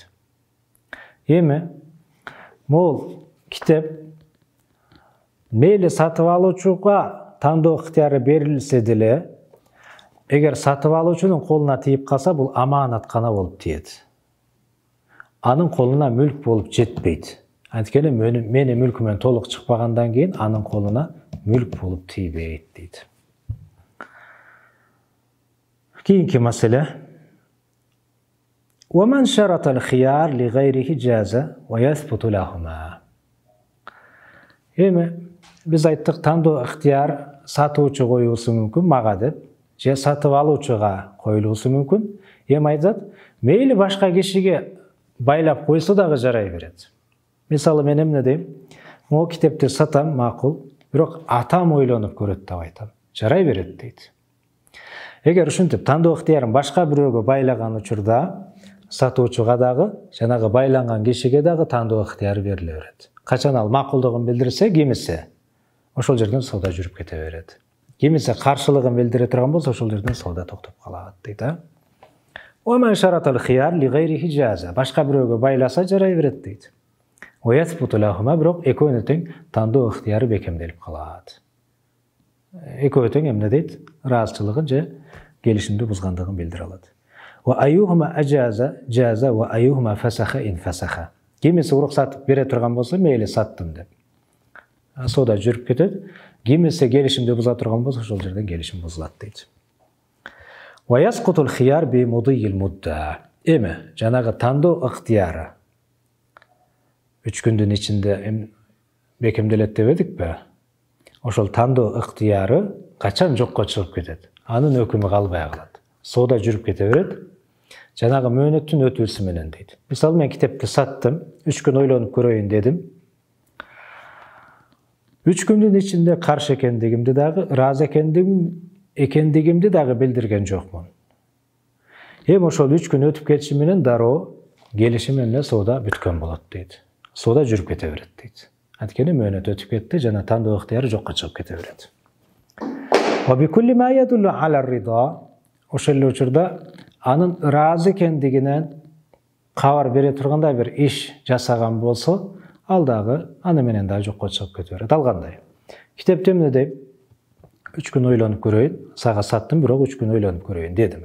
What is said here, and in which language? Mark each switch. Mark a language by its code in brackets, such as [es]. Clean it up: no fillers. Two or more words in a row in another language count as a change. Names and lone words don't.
[ky] Эми могул китеп мейли сатып алуучуга тандоо ыктыяры берилсе деле, эгер сатып алуучунун колуна тийип калса, бул аманаткана болуп тиет. Анын колуна мүлк болуп жетпейт. Анткени менин мүлкүмөн толук чыкпагандан кийин анын колуна мүлк болуп тийбейт дейт. Кийинки маселе. [ar] ومن شرط الخيار لغيره جاز ويثبت لهما. [ky] Эми биз айттык, тандоо ыктыяр сатуучу коюусу мүмкүн мага деп, же сатып алуучуга коюлуусу мүмкүн. Эми айтат, мейли башка кишиге байлап койсо дагы жарай берет. Мисалы, мен эмне дейм? Могу китепти сатам, макул, бирок атам ойлонуп көрөт деп айтам. Жарай берет дейт. Эгер ушинтип тандоо ыктыярын башка бирөөгө байлаган учурда, сатуучуга дагы, жанагы байланган кишиге дагы тандоо ыктыяры бериле берет. Качан ал макулдугун билдирсе, кимисе ошол жерден сауда жүрүп кете берет. Кимисе каршылыгын билдире турган болсо, ошол жерден сауда токтоп калат дейт. [ar] ومن شرط الخيار لغيره جاز. [ky] Башка бирөөгө байласа жарай берет дейт. [ar] ويثبت لهما, [ky] бирок экөөнү тең тандоо ыктыяры бекемделип калат. Экөө тең эмне дейт? Ыраазычылыгын же келишимди бузгандыгын билдире алат. [ar] وأيهما أجاز جاز وأيهما فسخ إن فسخ. [ky] Кимиси уруксат бере турган болсо, мейли саттым деп сауда жүрүп кетет. Кимиси келишимди буза турган болсо, ошол жерден келишим бузулат дейт. [ar] ويسقط الخيار بمضي المدة. [ky] Эми жанагы тандоо ыктыяры 3 күндүн ичинде бекемделет деп эдикпи? Ошол тандоо ыктыяры качан жокко чыгып кетет? Анын өкүмү калбай калат. Сауда жүрүп кете берет. Жанагы мөөнөттүн өтүүсү менен дейт. Мисалы, мен китепти саттым, 3 күн ойлонуп көрөйүн дедим. 3 күндүн ичинде каршы экендигимди дагы, ыраазы экендигимди дагы билдирген жокмун. Эми ошол 3 күн өтүп кетиши менен дароо келишим менен соода бүткөн болот дейт. Соода жүрүп кете берет дейт. Анткени мөөнөт өтүп кетти жана тандоо ыктыяры жокко чыгып кете берет. [ar] وبكل ما يدل على الرضا, [ky] ошол эле учурда анын ыраазы экендигинен кабар бере тургандай бир иш жасаган болсо, ал дагы аны менен дагы жокко чыгып кете берет. Ал кандай? Китепте эмне дейт? 3 күн ойлонуп көрөйүн, сага саттым, бирок 3 күн ойлонуп көрөйүн дедим.